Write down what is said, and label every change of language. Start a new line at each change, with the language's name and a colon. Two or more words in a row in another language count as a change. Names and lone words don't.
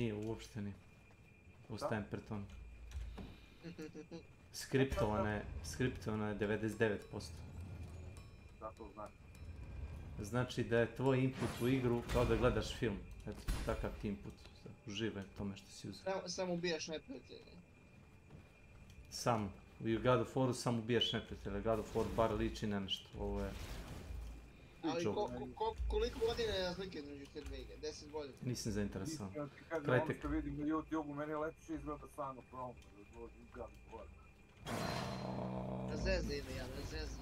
Serbian: Nije, uopšte ni. Ostajem pred tom. Skriptovana je 99%. Šta to znači? Znači da je tvoj input u igru kao da gledaš film. Eto, takav ti input. Uživaj tome što si uzeo. Samo ubijaš neprijatelje. Samo. U God of Waru samo ubijaš neprijatelje. God of War bar liči na nešto. Ovo je... Ali koliko godina je razlike između te dve igre? 10 godina? Nisam zainteresovan. Ono što vidim na YouTube-u, meni je lepše izgleda Son of Rome. God of War. Zezna ime, ja, zezna.